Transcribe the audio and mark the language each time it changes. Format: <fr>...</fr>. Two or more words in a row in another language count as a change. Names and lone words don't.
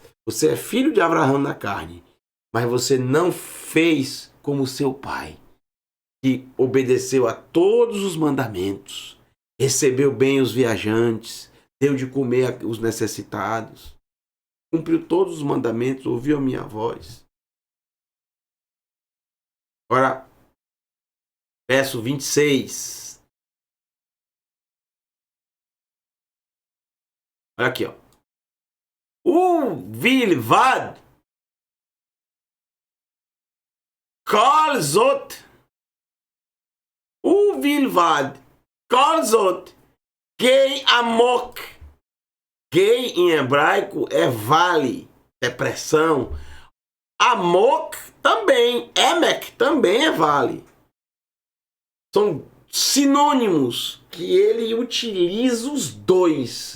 <pt>Você é filho de Abraão na carne, mas você não fez como seu pai, que obedeceu a todos os mandamentos, recebeu bem os viajantes, deu de comer os necessitados, cumpriu todos os mandamentos, ouviu a minha voz. Agora, verso 26. Olha aqui, ó.</pt> <he>ובלבד כל זאת. ובלבד כל זאת גיא עמוק.</he> <pt>Gei em hebraico é vale, depressão. Amok também, Emek também é vale. São sinônimos que ele utiliza os dois.</pt>